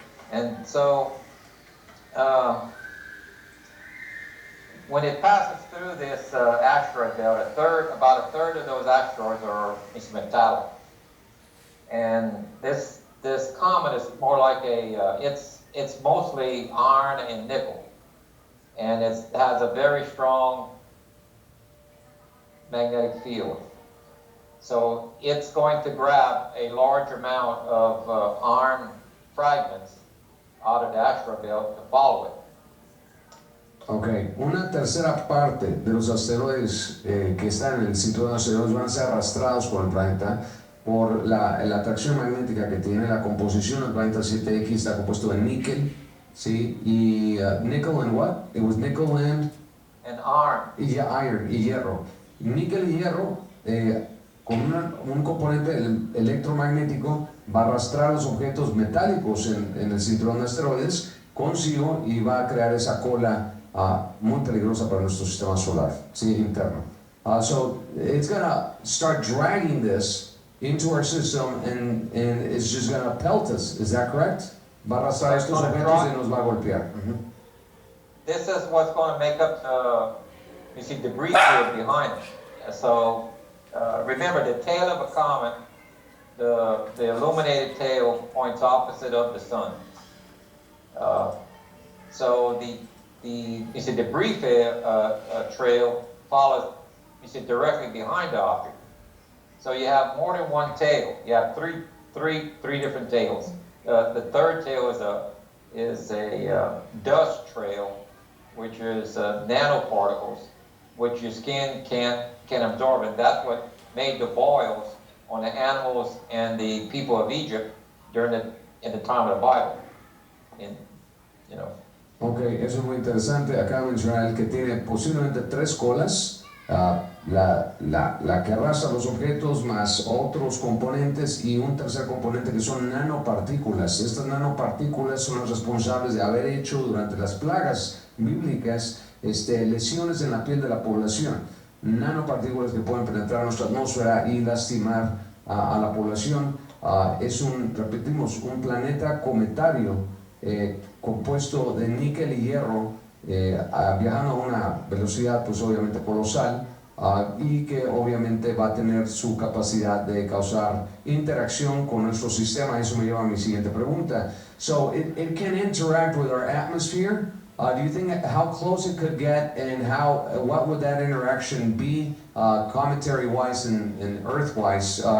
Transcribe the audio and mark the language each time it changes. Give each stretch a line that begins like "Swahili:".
English: And so, when it passes through this asteroid belt, about a third of those asteroids are metallic, and this comet is more like it's mostly iron and nickel, and it has a very strong magnetic field. So it's going to grab a large amount of iron fragments out of the asteroid belt to follow it.
Spanish: Ok, una tercera parte de los asteroides que están en el cinturón de asteroides van a ser arrastrados por el planeta por la atracción magnética que tiene. La composición del planeta 7X está compuesto de níquel, ¿sí?
English: Y nickel and what? It was nickel and iron. iron,
Spanish: y hierro. Níquel y hierro, con un componente electromagnético, va a arrastrar los objetos metálicos en el cinturón de asteroides consigo y va a crear esa cola muy peligrosa para nuestro sistema solar, ¿sí? Interno.
English: So it's gonna start dragging this into our system and it's just gonna pelt us. Is that correct?
Spanish: Va a arrastrar estos objetos y nos va a golpear.
English: This is what's going to make up you see, debris field behind it. So remember, the tail of a comet, the illuminated tail points opposite of the sun. So you see, debris trail follows, you see, directly behind the object. So you have more than one tail. You have three different tails. The third tail is a dust trail, which is nanoparticles, which your skin can absorb, and that's what made the boils on the animals and the people of Egypt in the time of the Bible.
Spanish: Ok, eso es muy interesante. Acaba de mencionar el que tiene posiblemente 3 colas, la que arrastra los objetos más otros componentes y un tercer componente que son nanopartículas. Estas nanopartículas son las responsables de haber hecho durante las plagas bíblicas lesiones en la piel de la población. Nanopartículas que pueden penetrar nuestra atmósfera y lastimar a la población. Repetimos, un planeta cometario compuesto de níquel y hierro, viajando a una velocidad pues obviamente colosal, y que obviamente va a tener su capacidad de causar interacción con nuestro sistema. Eso me lleva a mi siguiente pregunta.
English: So it can interact with our atmosphere. Do you think how close it could get, and what would that interaction be, cometary-wise and Earth-wise?